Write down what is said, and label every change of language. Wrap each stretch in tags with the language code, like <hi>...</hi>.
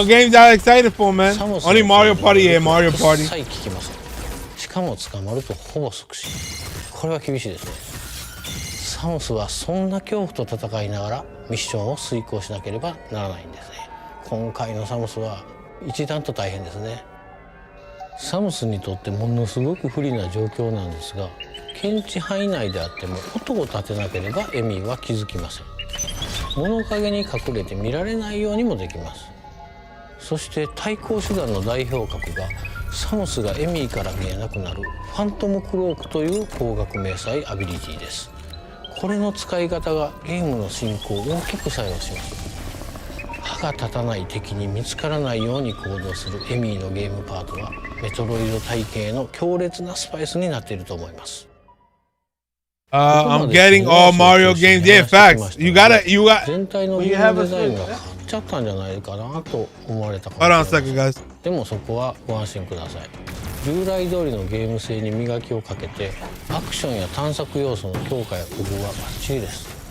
<en>What games are you excited for, man? Only Mario Party, yeah, Mario Party.</en> <ja>一切聞きません。しかも捕まるとほぼ即死。これは厳しいですね。サムスはそんな恐怖と戦いながらミッションを遂行しなければならないんですね。今回のサムスは一段と大変ですね。サムスにとってものすごく不利な状況なんですが、検知範囲内であっても音を立てなければエミーは気づきません。物陰に隠れて見られないようにもできます。そして対抗手段の代表格がサムスがエミーから見えなくなるファントムクロークという光学迷彩アビリティです。これの使い方がゲームの進行を大きく作用します。歯が立たない敵に見つからないように行動するエミーのゲームパートはメトロイド体系の強烈なスパイスになっていると思います。</ja> <en>I'm getting all Mario games. Yeah, facts. You got.</en> <ja>全体のゲームデザインが変わっちゃったんじゃないかなと思われたかもしれません。でもそこはご安心ください。従来通りのゲーム性に磨きをかけてアクションや探索要素の強化や工夫はバッチリです。</ja>